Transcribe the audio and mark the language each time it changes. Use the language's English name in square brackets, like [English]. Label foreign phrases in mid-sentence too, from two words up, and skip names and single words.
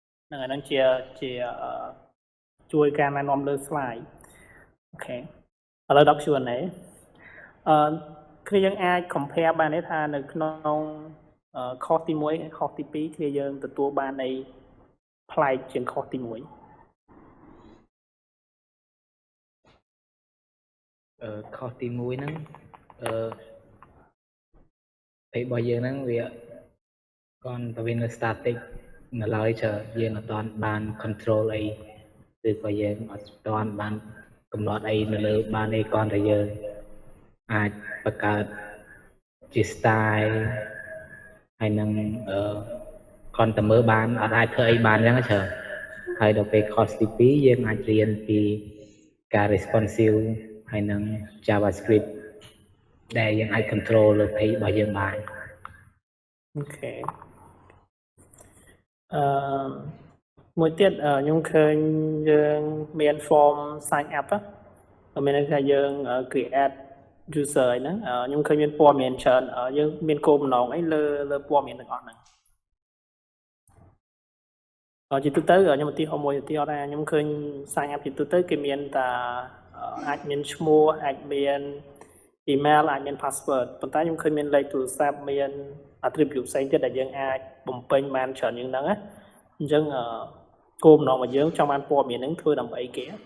[Khmer] នឹងជាជួយការណែនាំលើ slide អូខេឥឡូវដល់ Q&A គ្នាយើងអាច compare បានទេថានៅក្នុង course ទី1 course ទី2គ្នាយើងទទួលបាននៃប្លែកជាង course ទី1 course ទី1ហ្នឹងពេលរបស់យើងហ្នឹងវា [Vietnamese] còn tại vì nó static nó [Khmer] ឡើយchờយើងអត់ទាន់ បាន control អីឬក៏យើងអត់ទាន់បានកំណត់អីនៅលើបានអីគ្រាន់តែយើងអាចបង្កើតជា style ហើយនឹងគ្រាន់តែមើលបានអត់អាចធ្វើអីបានអញ្ចឹងច្រើនហើយដល់ពេល course ទី2យើងអាចរៀនពីការ responsive ហើយនឹង JavaScript ដែលយើងអាច control លើ page របស់យើងបាន អូខេមួយទៀតខ្ញុំឃើញយើងមាន [English] form sign up [Khmer] មានន័យថាយើង [English] create user [Khmer] អីហ្នឹងខ្ញុំឃើញមានព័ត៌មានច្រើនយើងមានគោលបំណងអីលើព័ត៌មានទាំងអស់ហ្នឹង ជាទូទៅខ្ញុំឧទាហរណ៍មួយឧទាហរណ៍ថាខ្ញុំឃើញ sign up ជាទូទៅគេមានតែអាចមានឈ្មោះអាចមាន email អាចមាន password ប៉ុន្តែខ្ញុំឃើញមានលេខទូរស័ព្ទមាន attribute ផ្សេងទៀតដែលយើងអាចបំពេញបានច្រើនជាងហ្នឹងណាអញ្ចឹងគោលបំណងរបស់យើងចង់បានព័ត៌មានហ្នឹងធ្វើដើម្បីអីគេ